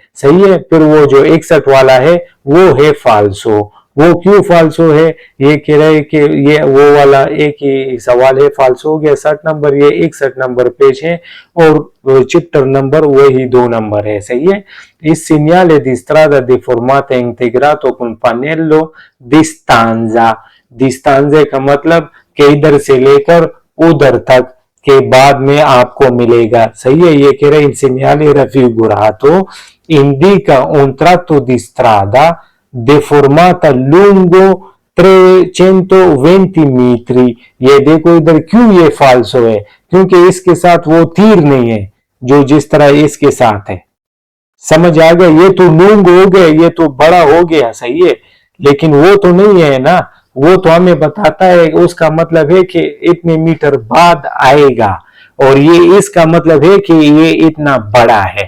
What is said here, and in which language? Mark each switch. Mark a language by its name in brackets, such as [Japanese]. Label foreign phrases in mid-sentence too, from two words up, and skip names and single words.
[Hindi] सही है। फिर वो जो 61 वाला है वो है फाल्सो। वो क्यों फाल्सो है, ये कह रहे हैं कि ये वो वाला एक ही सवाल है, फाल्सो हो गया। 60 नंबर, ये 61 नंबर पेज है, और चैप्टर नंबर वही 2 नंबर है। सही है। [Italian] इस segnale di strada deformata è integrato con pannello di stanza, [Hindi] डिस्टेंस का मतलब कि इधर से लेकर उधर तक के बाद में आपको मिलेगा। सही है। ये कह रहे हैं [Italian] segnale raffigurato indica un tratto di strada deformata lungo 320 मीटर। [Hindi] ये देखो इधर क्यों ये फाल्सो है, क्योंकि इसके साथ वो तीर नहीं है जो जिस तरह इसके साथ है। समझ आ गया। ये तो लूंग हो गया, ये तो बड़ा हो गया। सही है। लेकिन वो तो नहीं है ना, वो तो हमें बताता है, उसका मतलब है कि इतने मीटर बाद आएगा, और ये इसका मतलब है कि ये इतना बड़ा है।